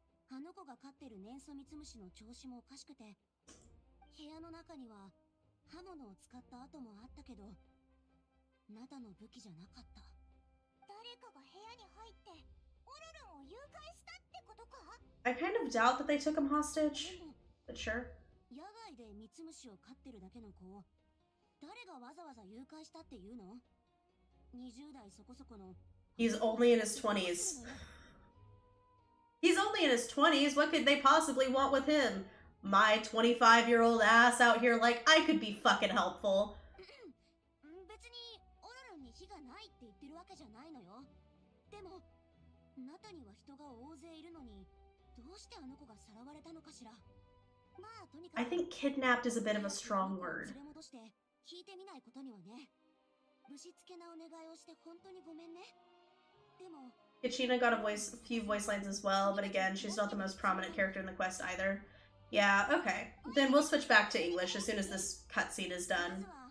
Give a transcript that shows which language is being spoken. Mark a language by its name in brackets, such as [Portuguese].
[Japanese] あの子が飼ってる年素ミツムシの調子もおかしくて、部屋の中には刃物を使った跡もあったけど、ナタの武器じゃなかった。誰かが部屋に入ってオロルンを誘拐したってことか？ [English] I kind of doubt that they took him hostage, but sure. [Japanese] 野外でミツムシを飼ってるだけの子を誰がわざわざ誘拐したっていうの？20代そこそこの。 [English] He's only in his 20s. He's only in his 20s. What could they possibly want with him? My 25-year-old ass out here like I could be fucking helpful. [Japanese] 別にオロルンに非がないって言ってるわけじゃないのよ。でもナタには人が大勢いるのに、どうしてあの子がさらわれたのかしら。まあとにかく [English] I think kidnapped is a bit of a strong word. [Japanese] 連れ戻して聞いてみないことにはね。ぶしつけなお願いをして本当にごめんね。でも [English] Kachina got a few voice lines as well, but again, she's not the most prominent character in the quest either. Yeah, okay. Then we'll switch back to English as soon as this cutscene is done.